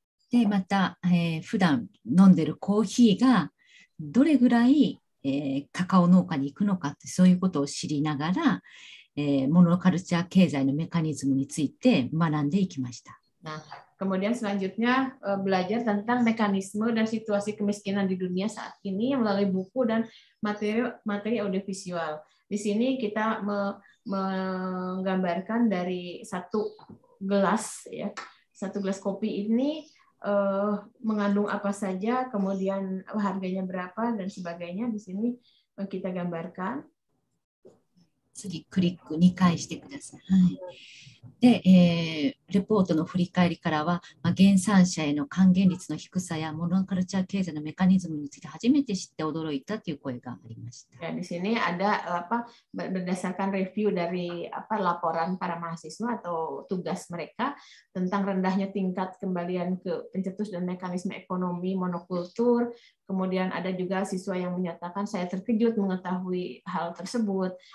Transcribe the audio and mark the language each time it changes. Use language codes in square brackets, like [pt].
[ja] で、また、普段飲んでるコーヒーがどれぐらい、カカオ農家に行くのかってそういうことを知りながら、モノカルチャー経済のメカニズムについて学んでいきました。 [id] Nah, kemudian selanjutnya belajar tentang mekanisme dan situasi kemiskinan di dunia saat ini melalui buku dan materi audiovisual. Di sini kita menggambarkan dari satu gelas kopi ini mengandung apa saja, kemudian harganya berapa dan sebagainya. Di sini kita gambarkan. [ja] 次クリック2回してください。で、レポートの振り返りからは、原産者への還元率の低さやモノカルチャー経済のメカニズムについて初めて知って驚いたという声がありました。 [id] Ya, di sini ada berdasarkan review dari laporan para mahasiswa atau tugas mereka tentang rendahnya tingkat kembalian ke pencetus dan mekanisme ekonomi monokultur. Kemudian ada juga siswa yang menyatakan saya terkejut mengetahui hal tersebut.